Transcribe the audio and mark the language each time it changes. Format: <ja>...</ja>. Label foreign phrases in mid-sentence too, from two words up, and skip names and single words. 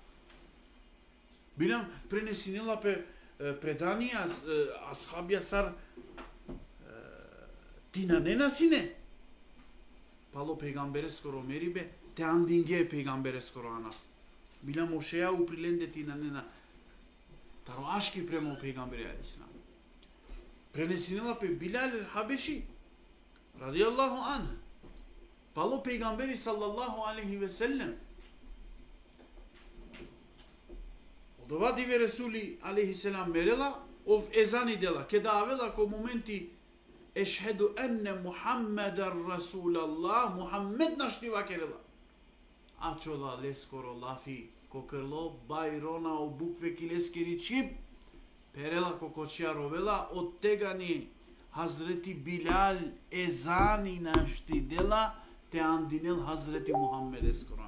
<rom>Билам пренесинела пе преданија асхабија сар тина нена сине, пало пейгамбере скоро мерибе, те андинге пейгамбере скоро анав. Билам ошеја уприленде тина нена, таро ашки премо пейгамбере алейхиссалам. Пренесинела пе Билал Хабеши,</rom> <ar>رضي الله عن,</ar> <rom>пало пейгамбери</rom> <ar>صلى الله عليه وسلم.</ar> <rom>Од ова диве Ресули</rom> <ar>عليه السلام</ar> <rom>мерела, ов езани дела, ке да авела ко моменти</rom> <ar>أشهد أن محمدا رسول الله,</ar> <rom>Мухаммед нашти вакерела. Ачола лескоро лафи, кокрло, байрона, обукве килескери чип, перела кокочија ровела, оттегани Хазрети Билал езани нашти дела, те андинел Хазрети Мухаммед ескорана.</rom>